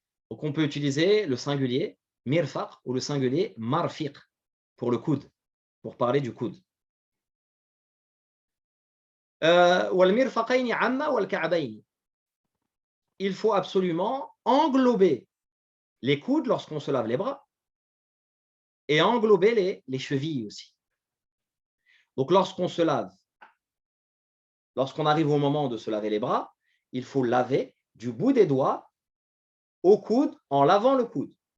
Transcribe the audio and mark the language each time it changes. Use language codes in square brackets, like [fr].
[fr] Donc on peut utiliser le singulier mirfaq ou le singulier marfiq pour le coude, pour parler du coude. [ar] والمرفقين عما والكعبين. [fr] Il faut absolument englober les coudes lorsqu'on se lave les bras et englober les chevilles aussi. Donc lorsqu'on se lave, lorsqu'on arrive au moment de se laver les bras, il faut laver du bout des doigts au coude en lavant le coude.